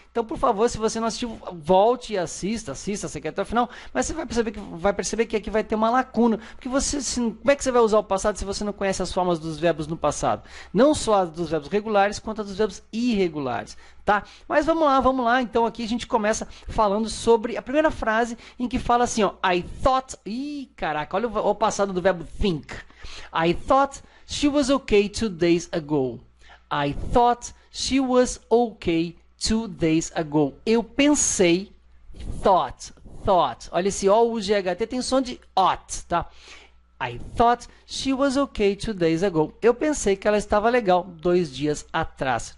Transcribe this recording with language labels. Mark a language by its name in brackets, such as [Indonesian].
[Portuguese] Então, por favor, se você não assistiu, volte e assista, você quer até o final, mas você vai perceber que aqui vai ter uma lacuna, porque como é que você vai usar o passado se você não conhece as formas dos verbos no passado? Não só as dos verbos regulares, quanto as dos verbos irregulares, tá? Mas vamos lá, então aqui a gente começa falando sobre a primeira frase em que fala assim, ó, [English] I thought, [Portuguese] caraca, olha o passado do verbo think. [English] I thought she was okay 2 days ago. I thought she was okay 2 days ago. [Portuguese] Eu pensei, thought. Olha esse O-U-G-H-T tem som de ought, tá? [English] I thought she was okay 2 days ago. [Portuguese] Eu pensei que ela estava legal 2 dias atrás.